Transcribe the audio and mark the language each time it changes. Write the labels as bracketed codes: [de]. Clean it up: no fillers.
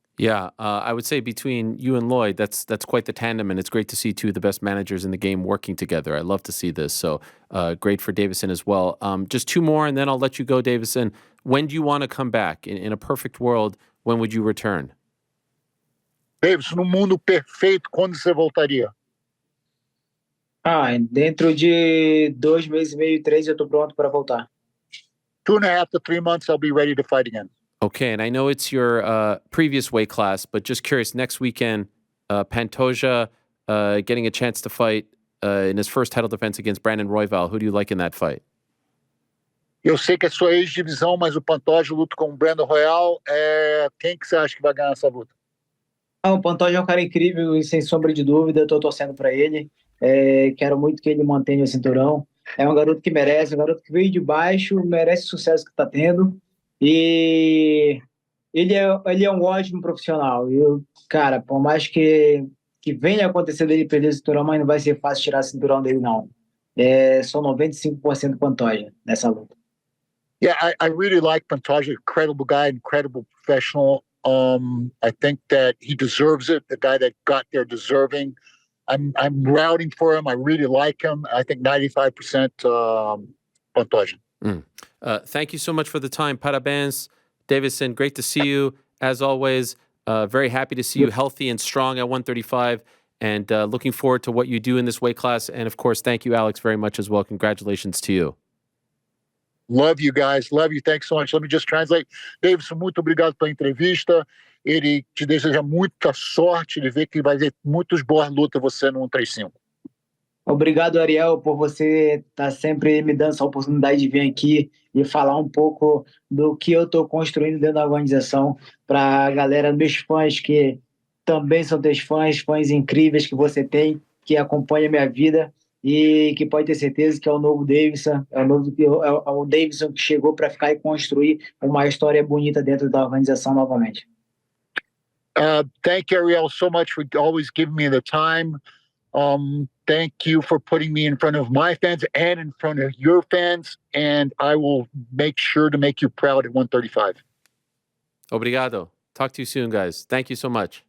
[en] Yeah, I would say between you and Lloyd, that's quite the tandem, and it's great to see two of the best managers in the game working together. I love to see this. So great for Deiveson as well. Just two more, and then I'll let you go, Deiveson. When do you want to come back? In a perfect world, when would you return? [pt] Deiveson, no mundo perfeito, quando você voltaria? Dentro de 2 meses e meio, 3, eu estou pronto para voltar. [en] 2.5 to 3 months, I'll be ready to fight again. Okay, and I know it's your previous weight class, but just curious, next weekend, Pantoja getting a chance to fight in his first title defense against Brandon Royval. Who do you like in that fight? [pt] Eu sei que é sua ex-divisão, mas o Pantoja luta com o Brandon Royval. Quem que você acha que vai ganhar essa luta? O Pantoja é um cara incrível e sem sombra de dúvida, eu estou torcendo para ele. Quero muito que ele mantenha o cinturão. É um garoto que merece, um garoto que veio de baixo, merece o sucesso que está tendo. E ele é um ótimo profissional. Cara, por mais que venha acontecer dele perder o cinturão, mas não vai ser fácil tirar o cinturão dele, não. Sou 95% Pantoja nessa luta. [en] Yeah, I really like Pantoja. Incredible guy, incredible professional. I think that he deserves it. The guy that got there deserving. I'm routing for him. I really like him. I think 95% Pantoja. Thank you so much for the time. [pt] Parabéns, [en] Deiveson. Great to see you as always. Very happy to see you healthy and strong at 135, and looking forward to what you do in this weight class. And of course, thank you, Alex, very much as well. Congratulations to you. Love you guys. Love you. Thanks so much. Let me just translate. [pt] Deiveson, muito obrigado pela entrevista. Ele te deseja muita sorte. Ele vê que vai ver muitas boas lutas você no 135. Obrigado, Ariel, por você estar sempre me dando essa oportunidade de vir aqui e falar um pouco do que eu estou construindo dentro da organização para a galera, meus fãs, que também são teus fãs, fãs incríveis que você tem, que acompanham a minha vida e que pode ter certeza que é o novo Deiveson, é o Deiveson que chegou para ficar e construir uma história bonita dentro da organização novamente. [en] Thank you, Ariel, so much for always giving me the time. Thank you for putting me in front of my fans and in front of your fans, and I will make sure to make you proud at 135. [pt] Obrigado. [en] Talk to you soon, guys. Thank you so much.